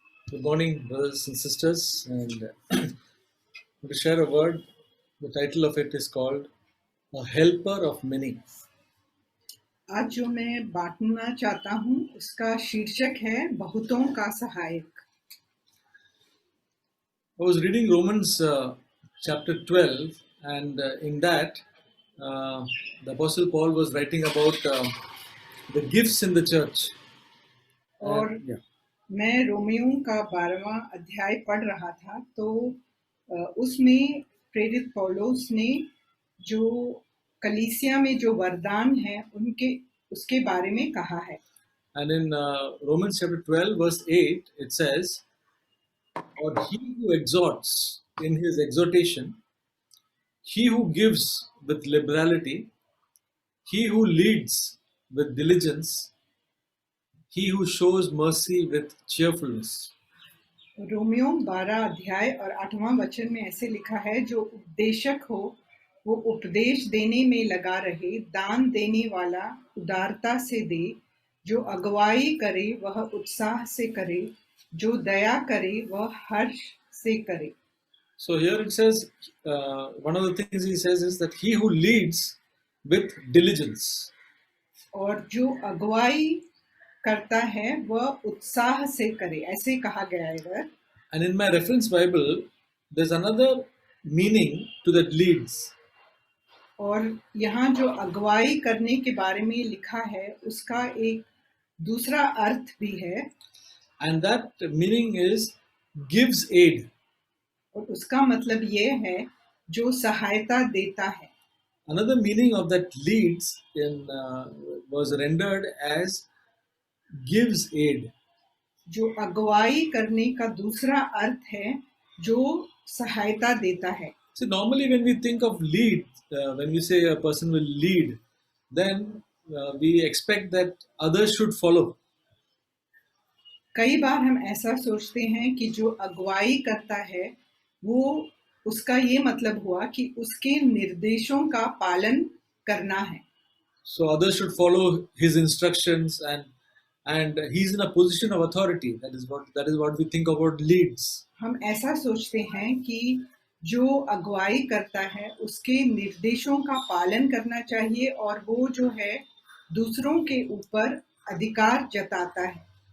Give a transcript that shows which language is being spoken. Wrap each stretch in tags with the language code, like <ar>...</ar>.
<en>Good morning, brothers and sisters, and to share a word. The title of it is called "A Helper of Many."</en> <hi>आज जो मैं बांटना चाहता हूँ उसका शीर्षक है बहुतों का सहायक।</hi> <en>I was reading Romans chapter 12, and in that, the Apostle Paul was writing about the gifts in the church.</en> <hi>और</hi> <en>Yeah.</en> <hi>मैं रोमियो का 12वां अध्याय पढ़ रहा था, तो उसमें प्रेरित पौलुस ने जो कलीसिया में जो वरदान है उनके उसके बारे में कहा है।</hi> <en>And in Romans chapter 12, verse 8, it says, "Or he who exhorts in his exhortation, he who gives with liberality, he who leads with diligence, he who shows mercy with cheerfulness."</en> <hi>Romeo 12 अध्याय और 8वां वचन में ऐसे लिखा है, जो उपदेशक हो वो उपदेश देने में लगा रहे, दान देने वाला उदारता से दे, जो अगुवाई करे वह उत्साह से करे, जो दया करे वह हर्ष से करे।</hi> <en>So here it says, one of the things he says is that he who leads with diligence.</en> <hi>और जो अगुवाई करता है वह उत्साह से करे, ऐसे कहा गया है इधर।</hi> <en>And in my reference Bible, there's another meaning to that leads.</en> <hi>और यहाँ जो अगुवाई करने के बारे में लिखा है उसका एक दूसरा अर्थ भी है,</hi> <en>And that meaning is gives aid.</en> <hi>और उसका मतलब ये है जो सहायता देता है।</hi> <en>Another meaning of that leads was rendered as gives aid.</en> <hi>जो अगुवाई करने का दूसरा अर्थ है जो सहायता देता है।</hi> <en>See, normally when we think of lead, when we say a person will lead, then we expect that others should follow.</en> <hi>कई बार हम ऐसा सोचते हैं कि जो अगुवाई करता है वो उसका ये मतलब हुआ कि उसके निर्देशों का पालन करना है।</hi> <en>So others should follow his instructions, and he's in a position of authority. That is what we think about leads.</en> <hi>हम ऐसा सोचते हैं कि जो अगुवाई करता है उसके निर्देशों का पालन करना चाहिए और वो जो है दूसरों के ऊपर अधिकार जताता है।</hi>